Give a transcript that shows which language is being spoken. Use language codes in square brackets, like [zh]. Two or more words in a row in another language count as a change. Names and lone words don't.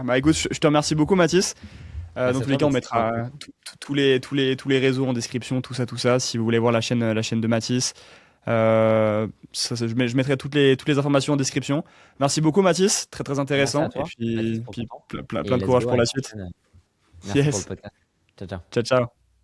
[fr] Bah écoute, je te remercie beaucoup, Mathis. Dans Merci à tous les toi, cas, on Baptiste, pour mettra l'écoute. tous les réseaux en description, tout ça, tout ça. Si vous voulez voir la chaîne de Mathis, je mettrai toutes les informations en description. Merci beaucoup, Mathis. Très, très Merci à intéressant. Et toi, Baptiste, puis, pour ton puis temps. plein, plein, Et plein de [en] let's [fr] courage [en] go [fr] pour à la une suite. prochaine. Merci pour le Yes. podcast. Ciao, ciao. Ciao, ciao.